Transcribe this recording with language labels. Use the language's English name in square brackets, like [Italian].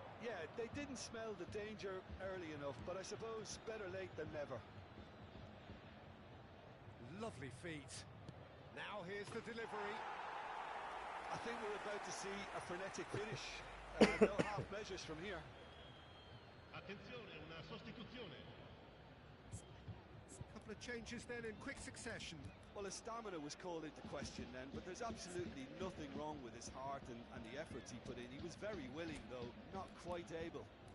[English] Yeah, they didn't smell the danger early enough, but I suppose better late than never. Lovely feet. Now here's the delivery. I think we're about to see a frenetic finish. No half measures from here. [Italian] Attenzione, una sostituzione. [English] Couple of changes then in quick succession. Well, his stamina was called into question then, but there's absolutely nothing wrong with his heart and the efforts he put in. He was very willing, though, not quite able.